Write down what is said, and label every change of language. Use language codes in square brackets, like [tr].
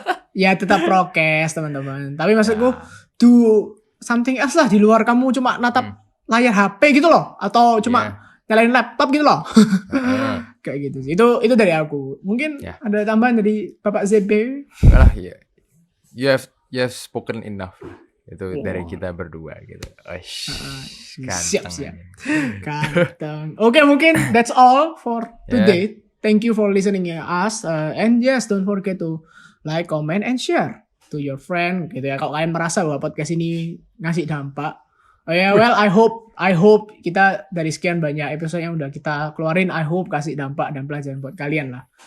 [id] Ya tetap prokes teman-teman. Tapi maksudku [en] do something else [id] lah di luar kamu cuma natap layar HP gitu loh atau cuma nyalain laptop gitu loh. Kayak gitu sih. Itu dari aku. Mungkin ada tambahan dari Bapak ZB. [en] Ya. You have spoken enough. [id] Itu dari kita berdua gitu. Siap. Ganteng. Oke, mungkin [en] that's all for today. Thank you for listening to us. And yes, don't forget to like, comment, and share to your friend [id] gitu ya. Kalau kalian merasa bahwa podcast ini ngasih dampak. [en] Well, I hope [id] kita dari sekian banyak episode yang udah kita keluarin, [en] I hope [id] kasih dampak dan pelajaran buat kalian lah.